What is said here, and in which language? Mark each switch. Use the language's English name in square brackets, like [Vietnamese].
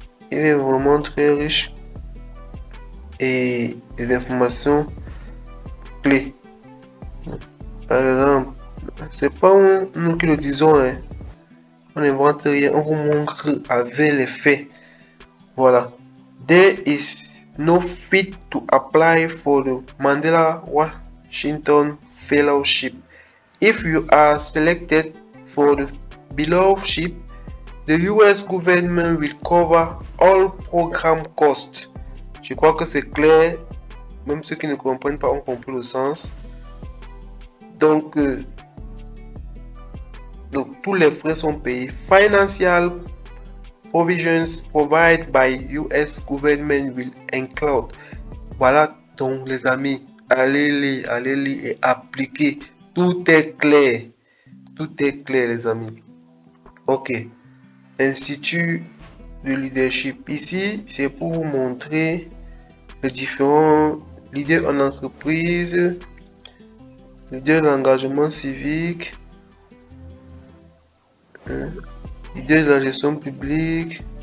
[French] Il est vraiment très riche et des informations clés. Par exemple, c'est pas nous qui le disons, hein. On n'invente rien, on vous montre avec les faits. Voilà. [English] There is no fit to apply for the Mandela Washington Fellowship. If you are selected for the fellowship, the US government will cover all program costs. [French] Je crois que c'est clair. Même ceux qui ne comprennent pas ont compris le sens. Donc tous les frais sont payés. [English] Financial provisions provided by US government will include. [French] Voilà donc les amis, allez lire et appliquer. Tout est clair. Tout est clair les amis. Ok. Institut de leadership. Ici, c'est pour vous montrer les différents leaders en entreprise, leaders d'engagement civique, leaders de la gestion publique.